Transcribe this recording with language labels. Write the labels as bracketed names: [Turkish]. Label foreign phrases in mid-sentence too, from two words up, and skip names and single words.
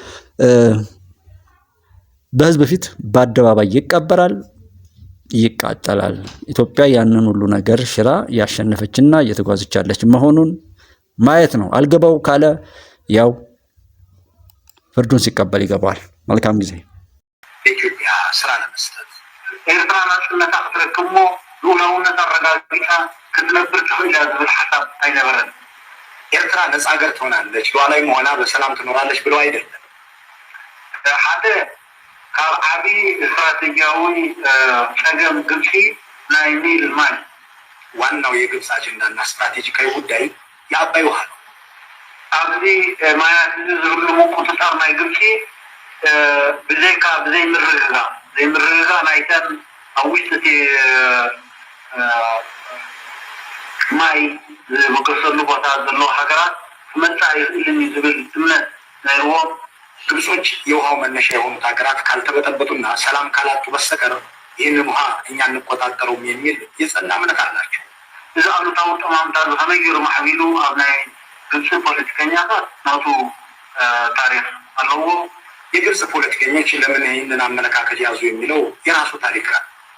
[Amharic] በህዝብ ፊት በአደባባይ ይቀበራል፣ ይቃጠላል። ኢትዮጵያ ያንን ሁሉ ነገር ሽራ ያሸነፈችና እየተጓዘች ያለች መሆኑን ማየት ነው። አልገባው ካለ ያው ፍርዱን ሲቀበል ይገባዋል። መልካም ጊዜ። [Tigrinya] ኢትዮጵያ ስራ ለመስጠት ኤርትራ ናጽነት አትረክሞ ሉላውነት አረጋግጣ ክትነብር ትኽእል ዝብል ሐሳብ አይነበረን። [Amharic] ኤርትራ ነፃ ሀገር ትሆናለች፣ ሉዓላዊ መሆና በሰላም ትኖራለች ብለው አይደለም። [Tigrinya] ሓደ ካብ ዓብይ ስትራቴጂያዊ ጸገም ግብፂ ናይ ኒል ማይ [Amharic] ዋናው የግብፅ አጀንዳና ስትራቴጂካዊ ጉዳይ የአባይ ውሃ ነው። [Tigrinya] ኣብዚ ማያት ዝህልሙ ቁፅጣር ናይ ግብፂ ብዘይ ምርግጋ ናይተን ኣብ ውሽጢ ማይ ዝብገሰሉ ቦታ ዘለዎ ሃገራት ክመፃእ ይኽእልኒ ዝብል እምነት ናይዎም [Amharic] ግብጾች የውሃው መነሻ የሆኑት ሀገራት ካልተበጠበጡና ሰላም ካላጡ በስተቀር ይህንን ውሃ እኛ እንቆጣጠረውም የሚል የጸና እምነት አላቸው። [Tigrinya] እዚ አሉታዊ ጠማምታ ከመይሩ ማሕቢሉ ኣብ ናይ ግብፂ ፖለቲከኛታት ናቱ ታሪክ ኣለዎ። [Amharic] የግብፅ ፖለቲከኞች ለምን ይህንን አመለካከት ያዙ የሚለው የራሱ ታሪክ አለ።